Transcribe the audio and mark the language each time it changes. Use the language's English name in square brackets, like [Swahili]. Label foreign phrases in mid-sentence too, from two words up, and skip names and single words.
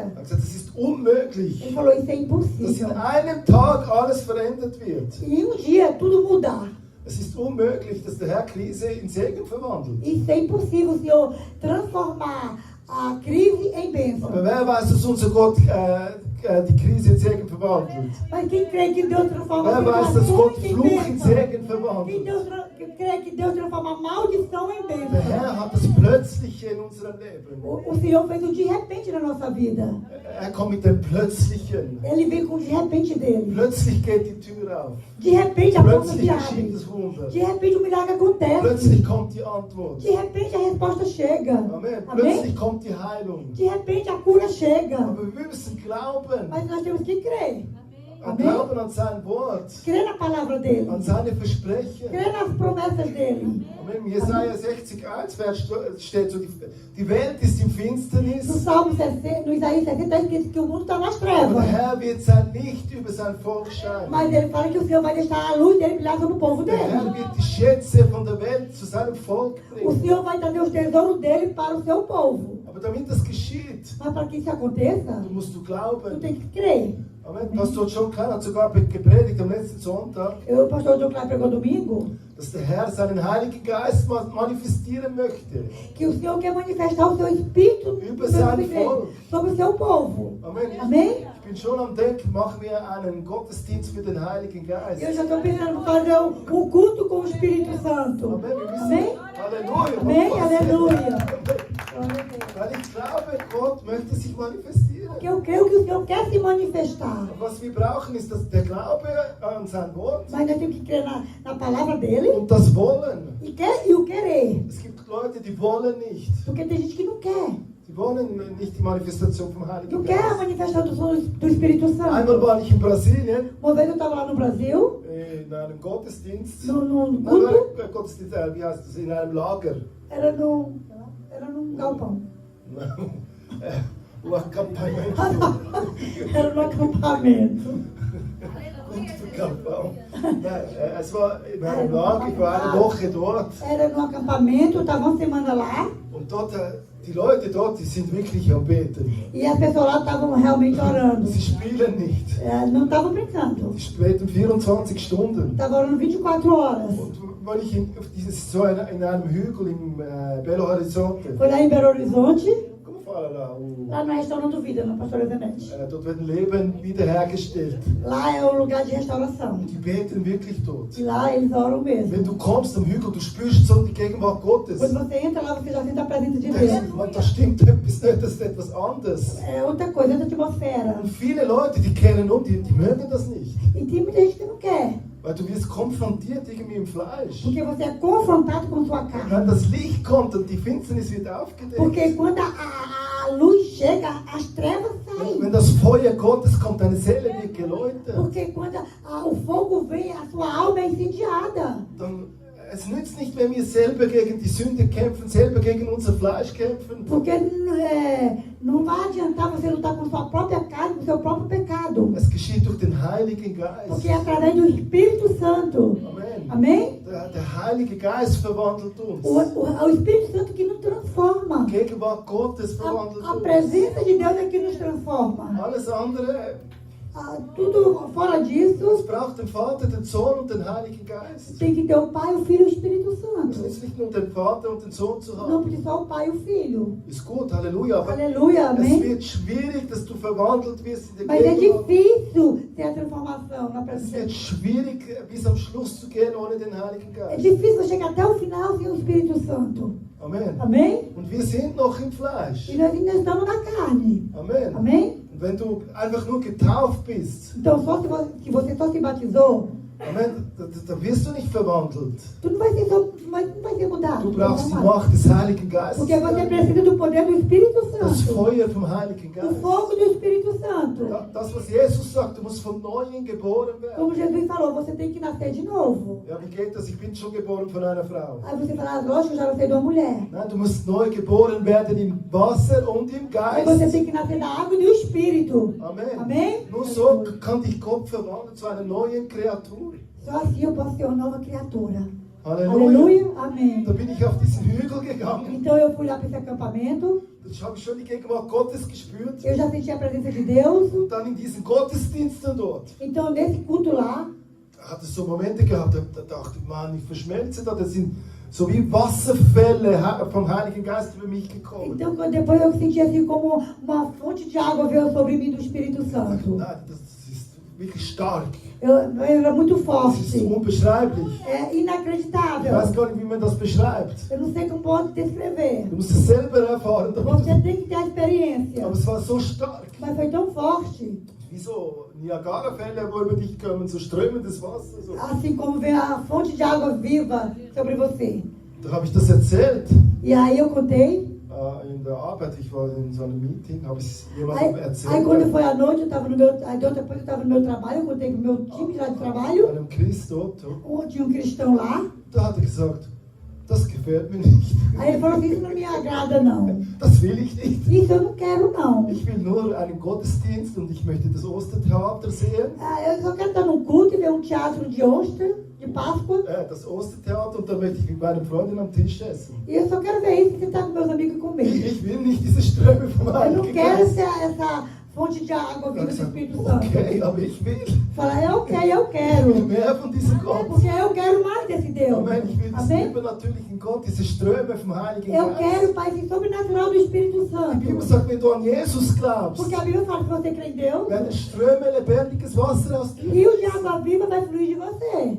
[German] Er hat gesagt, es ist unmöglich, [Portuguese] Ele falou, isso é [German] dass [Portuguese] impossível. [German] in einem Tag alles verändert wird. [Portuguese] E em um dia tudo mudar. [German] Es ist unmöglich, dass der Herr Krise in Segen verwandelt. [Portuguese] Isso é impossível, o Senhor transformar a crise em bênção. [German] Aber wer weiß, dass unser Gott die Krise in Segen verwandelt? [Portuguese] Mas quem crê que Deus transforma [German] Wer weiß, dass Gott [Portuguese] tribulações em [German] Fluch in [Portuguese] bênção? [German] Segen [Portuguese] Quem [German] verwandelt? [Portuguese] crê que Deus transforma maldição em [German] Der [Portuguese] bênção? [German] Herr hat das Plötzliche in unserem Leben. [Portuguese] O Senhor fez o de repente na nossa vida. [German] Er kommt mit dem Plötzlichen. [Portuguese] Ele vem com o de repente dele. [German] Plötzlich geht die Tür auf. [Portuguese] De repente a porta [German] Plötzlich [Portuguese] se [German] geschieht [Portuguese] abre. [German] das Wunder. [Portuguese] De repente o milagre acontece. [German] Plötzlich kommt die Antwort. [Portuguese] De repente a resposta chega. [German] Amen. [Portuguese] Amém? [German] Plötzlich kommt die Heilung. [Portuguese] De repente a cura chega. [German] Aber wir müssen glauben. [Portuguese] Mas nós temos que crer. Amém? [German] glauben an sein Wort, [Portuguese] Crê na palavra dele. [German] an seine Versprechen. [Portuguese] Crê nas promessas dele. [German] Amen. Jesaja 60,1 steht so, die Welt ist im [Portuguese] No [German] Finsternis, [Portuguese] Salmo 60, no Isaías 60, está escrito que o mundo está nas [German] aber [Portuguese] trevas. [German] der Herr wird sein Licht über sein Volk scheinen. [Portuguese] Mas ele fala que o Senhor vai deixar a luz dele brilhar sobre o povo [German] Der Herr [Portuguese] dele. [German] wird die Schätze von der Welt zu seinem Volk [Portuguese] O [German] bringen. [Portuguese] Senhor vai trazer os tesouros dele para o seu povo. [German] Aber damit das geschieht, [Portuguese] Mas para que isso aconteça, [German] musst du [Portuguese] tu [German] glauben. [Portuguese] tem que crer. [German] Amen. Pastor John Klein hat sogar gepredigt am letzten Sonntag, [Portuguese] O pastor John Klein pregou domingo [German] dass der Herr seinen Heiligen Geist manifestieren möchte. [Portuguese] que o Senhor quer manifestar o seu Espírito [German] Über sein [Portuguese] sobre [German] Volk. [Portuguese] o seu povo. [German] Amen. [Portuguese] Amém? [German] Ich bin schon am Denken, machen wir einen Gottesdienst für den Heiligen Geist. [Portuguese] Eu já estou pensando em fazer um culto com o Espírito Santo. [German] Amen. Wir müssen, [Portuguese] Amém? [German] Halleluja. [Portuguese] Amém? Aleluia. [German] Weil ich glaube, Gott möchte sich manifestieren. [Portuguese] Porque eu creio que o Senhor quer se manifestar. [German] Und was wir brauchen, ist der Glaube an sein Wort [Portuguese] Mas nós temos que crer na palavra dele [German] und das Wollen. [Portuguese] e o querer. [German] Es gibt Leute, die wollen nicht. [Portuguese] Porque tem gente que não quer. [German] Die wollen nicht die Manifestation vom Heiligen [Portuguese] Não quer a [German] Geist. [Portuguese] manifestação do Espírito [German] Einmal [Portuguese] Santo. [German] war ich in Brasilien [Portuguese] Uma vez eu estava lá no Brasil, [German] in einem Gottesdienst. [Portuguese] no [German] Nein, [Portuguese] culto, [German] Gottesdienst, wie heißt das? In einem Lager. [Portuguese] era num galpão. O acampamento. Era no acampamento. Galpão. [German] Nein, es war in einem Lager, ich war eine Woche dort. [Portuguese] Era no acampamento, eu estava uma semana lá. [German] Und dort, die Leute dort, die sind wirklich am Beten. [Portuguese] E as pessoas lá estavam realmente orando. [German] Sie spielen nicht. [Portuguese] Não estavam brincando. [German] Die beten 24 Stunden. [Portuguese] Estavam orando 24 horas. [German] Und weil ich so in einem Hügel im Belo Horizonte. [Portuguese] Foi lá em Belo Horizonte, Como fala lá? lá no restaurante Vida, na Pastora Zenete. [German] Dort werden Leben wiederhergestellt. [Portuguese] Lá é o lugar de restauração. [German] Die beten wirklich dort. [Portuguese] E lá eles oram [German] Wenn [Portuguese] mesmo. [German] du kommst am Hügel, du spürst so die Gegenwart Gottes. [Portuguese] Quando você entra lá, você já sente a presença de [German] Das, [Portuguese] Deus. [German] da stimmt etwas nicht, das ist etwas anderes. [Portuguese] É outra coisa, outra atmosfera. [German] Und viele Leute, die kennen die mögen das nicht. [Portuguese] E tem muita gente que não quer. [German] Weil du wirst konfrontiert irgendwie im Fleisch. [Portuguese] Porque você é confrontado com sua carne. [German] Wenn das Licht kommt und die Finsternis wird aufgedeckt. [Portuguese] Porque quando a luz chega, as trevas [German] Wenn [Portuguese] saem. [German] das Feuer Gottes kommt, deine Seele wird geläutert. [Portuguese] Porque quando o fogo vem, a sua alma é incendiada. [German] Dann, es nützt nicht, wenn wir selber gegen die Sünde kämpfen, selber gegen unser Fleisch kämpfen. [Portuguese] Porque não vai adiantar você lutar com sua própria carne, com seu próprio pecado. [German] Es geschieht durch den Heiligen [Portuguese] Porque [German] Geist. [Portuguese] é através do Espírito Santo. [German] Amen. [Portuguese] Amém? [German] Der Heilige Geist verwandelt uns. [Portuguese] O Espírito Santo que nos transforma. [German] Die Gegenwart Gottes verwandelt [Portuguese] A [German] uns. [Portuguese] presença de Deus é que nos transforma. [German] Alles andere, [Portuguese] Tudo fora [German] es [Portuguese] disso, [German] braucht den Vater, den Sohn und den Heiligen Geist. [Portuguese] tem que ter o Pai, o Filho e o Espírito [German] Es [Portuguese] Santo. [German] nützt nicht nur den Vater und den Sohn zu [Portuguese] Não [German] haben. [Portuguese] porque só o Pai e o Filho. [German] Ist gut, Halleluja. Aber [Portuguese] Aleluia, [German] es [Portuguese] amém? [German] wird schwierig, dass du verwandelt wirst in der [Portuguese] Mas é [German] Gegenwart. [Portuguese] difícil ter a transformação na [German] Es [Portuguese] presença [German] wird [Portuguese] de [German] schwierig, bis am Schluss zu gehen ohne den Heiligen [Portuguese] É [German] Geist. [Portuguese] difícil chegar até o final sem o Espírito Santo. [German] Amen. [Portuguese] Amém? [German] Und wir sind noch im Fleisch. [Portuguese] E nós ainda estamos na carne. [German] Amen. [Portuguese] Amém? [German] Und wenn du einfach nur getauft bist, [Portuguese] Então, só se você só se batizou, [German] Amen, da wirst du nicht verwandelt. [Portuguese] tu não vai ser, não vai ser mudado. [German] Du brauchst die Macht des Heiligen Geistes. [Portuguese] Porque você precisa do poder do Espírito [German] Das [Portuguese] Santo. [German] Feuer vom Heiligen [Portuguese] O [German] Geist. [Portuguese] fogo do Espírito Santo. [German] Das, was Jesus sagt, du musst von Neuem geboren werden. Como Jesus falou, você tem que nascer de novo. Ja, wie geht das? Ich bin schon geboren von einer Frau. [Portuguese] Aí você fala, lógico, eu já nasci de uma mulher. [German] Nein, du musst neu geboren werden im Wasser und im [Portuguese] Aí você [German] Geist. [Portuguese] tem que nascer da água e do Espírito. [German] Amen. [Portuguese] Amém? [German] Nur so kann dich Gott verwandeln zu einer neuen Kreatur. [Portuguese] Só assim eu posso ser uma nova criatura. [German] Halleluja. [Portuguese] Aleluia. Amém. [German] Da bin ich auf diesen Hügel gegangen. [Portuguese] Então eu fui lá para esse acampamento. [German] Da habe ich schon die Gegenwart Gottes gespürt. [Portuguese] Eu já senti a presença de Deus. [German] Und dann in diesen Gottesdiensten dort. [Portuguese] Então nesse culto lá, [German] Hat es so Momente gehabt, da dachte ich, Mann, ich verschmelze da. Das sind so wie Wasserfälle vom Heiligen Geist über mich gekommen. [Portuguese] então depois eu senti assim como uma fonte de água veio sobre mim do Espírito Santo. [German] Nein, das ist wirklich stark. [Portuguese] Eu era muito [German] Das ist [Portuguese] forte. [German] unbeschreiblich. [Portuguese] É [German] Ich weiß [Portuguese] inacreditável. [German] gar nicht, wie man das beschreibt. [Portuguese] Eu não sei como posso descrever. [German] Du musst es selber erfahren. [Portuguese] Você tem que ter a experiência. [German] Aber es war so stark. [Portuguese] Mas foi tão forte. [German] Wie so Niagara-Fälle, wo über dich kommen, so strömendes Wasser. So. [Portuguese] Assim como vem a fonte de água viva sobre você. [German] Da habe ich das erzählt. [Portuguese] E aí eu contei. [German] in der Arbeit, ich war in so einem Meeting, habe ich jemandem [Portuguese] Aí quando [German] erzählt, [Portuguese] foi à noite, eu estava no meu, aí depois eu estava no meu trabalho, eu contei com o meu time lá de trabalho, [German] einem Christ dort, [Portuguese] tinha um cristão lá, [German] da hat er gesagt, das gefällt mir nicht, [Portuguese] aí ele falou assim, isso não me agrada não, [German] das will ich nicht. [Portuguese] isso eu não quero não. [German] Ich will nur einen Gottesdienst und ich möchte das Ostertheater sehen. [Portuguese] Eu só quero estar num culto e ver um teatro de Ostra, de Páscoa, [German] Das Ostertheater und da möchte ich mit meinen Freunden am Tisch essen. [Portuguese] e eu só quero ver isso e sentar com meus amigos e comer. [German] Ich will nicht diese Ströme vom [Portuguese] Eu não [German] Heiligen [Portuguese] quero [German] Geist. [Portuguese] essa fonte de água [German] Ich habe [Portuguese] viva do [German] gesagt, [Portuguese] Espírito Santo. [German] okay, aber ich will. [Portuguese] Fala, eu [German] Ich will [Portuguese] quero. [German] mehr von diesem Gott. [Portuguese] Porque eu quero mais desse Deus. [German] Amen. Ich will diesen [Portuguese] Amém? [German] übernatürlichen Gott, diese Ströme vom Heiligen [Portuguese] Eu [German] Geist. [Portuguese] quero, Pai, esse sobrenatural do Espírito [German] Die Bibel [Portuguese] Santo. [German] sagt, wenn du an Jesus glaubst, [Portuguese] Porque a Bíblia fala que você crê em Deus, [German] werden Ströme lebendiges Wasser aus dir. [Portuguese] rio de água viva vai fluir de você.